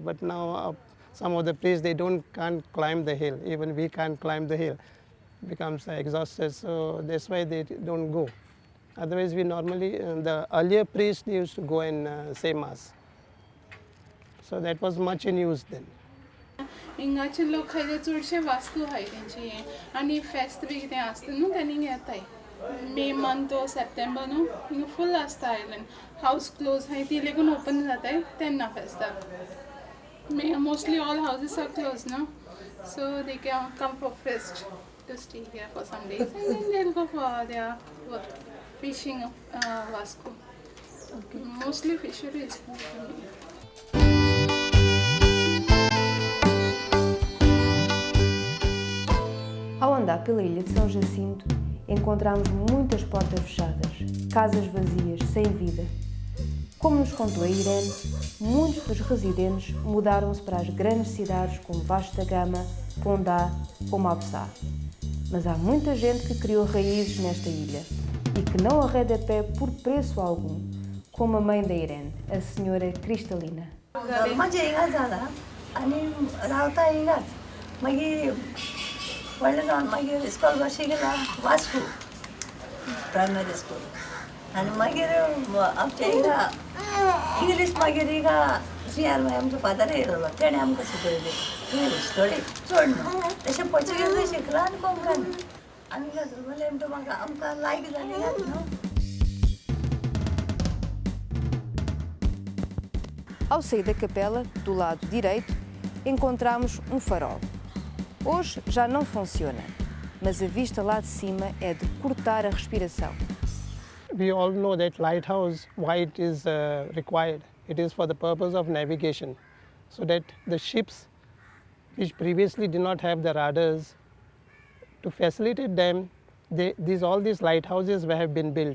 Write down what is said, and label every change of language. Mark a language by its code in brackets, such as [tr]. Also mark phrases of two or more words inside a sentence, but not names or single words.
[en] But now some of the priests, they can't climb the hill. Even we can't climb the hill. Becomes exhausted, so that's why they don't go. Otherwise, we normally the earlier priests, they used to go and say mass. So that was much in use then. [kok] हिंगाचे लोक खाय ते चडशे वास्को हाय तेंचे हे आनी फेस्त बी कितें आसता न्हू तेन्ना येताय [en] May month or September [kok] न्हू हिंगा फुल आसता [en] island house close [kok] हाय ती लेगून ओपन जाताय तेन्ना फेस्ताक [en] May mostly all houses are close न्हू so they can come for feast to stay here for some days and then they will go for their fishing Vasco mostly fisheries. [pt] Ao andar pela ilha de São Jacinto, encontramos muitas portas fechadas, casas vazias, sem vida. Como nos contou a Irene, muitos dos residentes mudaram-se para as grandes cidades como Vasco da Gama, Pondá ou Mabsá. Mas há muita gente que criou raízes nesta ilha e que não arreda pé por preço algum, como a mãe da Irene, a senhora Cristalina. [kok] व्हडलें जावन मागीर इस्कॉल कशें गेला वास्को [en] primary school [kok] आनी मागीर आमच्या हिंगा इंग्लीश मागीर हिंगा सीआर आमचो फादर येयलो तेणें आमकां शिकयलें इंग्लीश थोडी चड न्हू तशें पोर्चुगीजूय शिकला आनी कोंकणी आनी म्हणलें म्हणटा म्हाका आमकां लायक जाली न्हू. [pt] Ao sair da capela, do lado direito, encontramos um farol. Hoje já não funciona, mas a vista lá de cima é de cortar a respiração. [en] We all know that lighthouse, why it is required. It is for the purpose of navigation, so that the ships which previously did not have the radars, to facilitate them, all these lighthouses have been built.